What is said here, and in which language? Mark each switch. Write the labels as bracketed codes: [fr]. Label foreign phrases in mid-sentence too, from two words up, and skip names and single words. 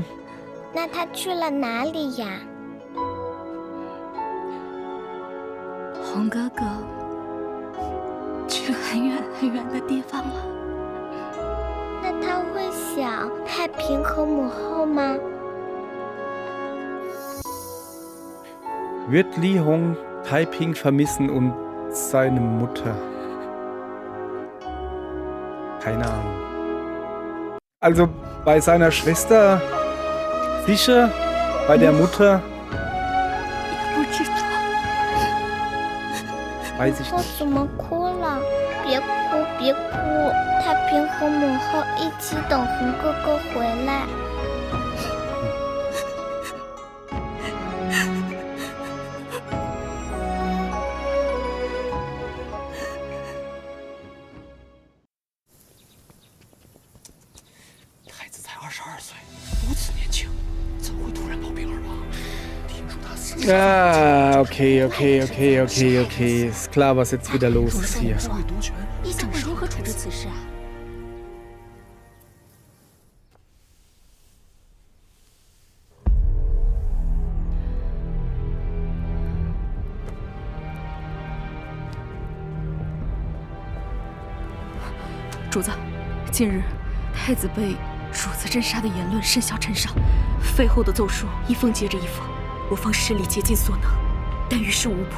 [zh] 那他去了哪里呀？红哥哥去很远很远的地方了。那他会想太平和母后吗？ [de] Wird Li Hong Taiping vermissen und seine Mutter? Keine Ahnung. Also bei seiner Schwester sicher, bei der Mutter [zh] 不知道。 [de] weiß ich [zh] 我 [de] nicht. [zh] 怎么哭了？别哭，别哭！太平和母后一起等红哥哥回来。太子才22岁，如此年轻，怎会突然暴病而亡？听说他死。 [de] Ah, okay. Ist klar, was jetzt wieder los ist hier. [zh] 你想会如何处置此事啊？主子，近日太子被主子镇杀的言论甚嚣尘上，废后的奏书一封接着一封，我方势力竭尽所能，但于事无补。